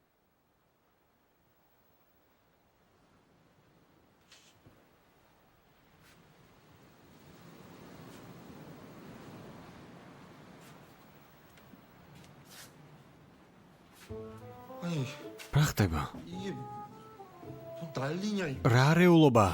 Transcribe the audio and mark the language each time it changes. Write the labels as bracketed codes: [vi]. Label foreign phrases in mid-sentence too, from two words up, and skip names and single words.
[ko] 아니 [ka] რა ხდება? [ko] 이게 뭐 난리냐 이. [ka] რა რეულობაა?